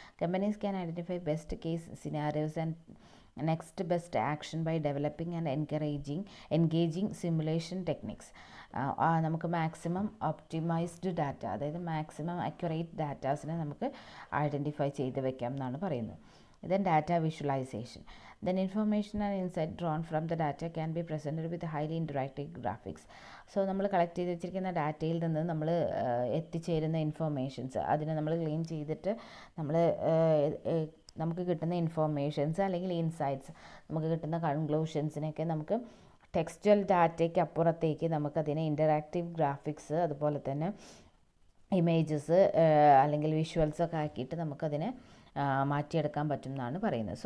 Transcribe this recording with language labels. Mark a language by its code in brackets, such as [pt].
[en] Companies can identify best case scenarios and next best action by developing and engaging simulation techniques. [ml] നമുക്ക് maximum optimised data, അതായത് maximum accurate ഡാറ്റാസിനെ നമുക്ക് identify ചെയ്ത് വെക്കാം എന്നാണ് പറയുന്നത്. [en] Then data visualization. Then information and insight drawn from the data can be presented with highly interactive graphics. [ml] So നമ്മൾ collect ചെയ്ത് വെച്ചിരിക്കുന്ന ഡാറ്റയിൽ നിന്ന് നമ്മൾ എത്തിച്ചേരുന്ന ഇൻഫർമേഷൻസ്, അതിനെ നമ്മൾ ക്ലീൻ ചെയ്തിട്ട് നമ്മൾ നമുക്ക് കിട്ടുന്ന ഇൻഫർമേഷൻസ് അല്ലെങ്കിൽ ഇൻസൈറ്റ്സ്, നമുക്ക് കിട്ടുന്ന കൺക്ലൂഷൻസിനൊക്കെ നമുക്ക് ടെക്സ്ച്വൽ ഡാറ്റയ്ക്ക് അപ്പുറത്തേക്ക് നമുക്കതിനെ ഇൻ്ററാക്റ്റീവ് ഗ്രാഫിക്സ്, അതുപോലെ തന്നെ ഇമേജസ് അല്ലെങ്കിൽ വിഷ്വൽസൊക്കെ ആക്കിയിട്ട് നമുക്കതിനെ മാറ്റിയെടുക്കാൻ പറ്റും എന്നാണ് പറയുന്നത്.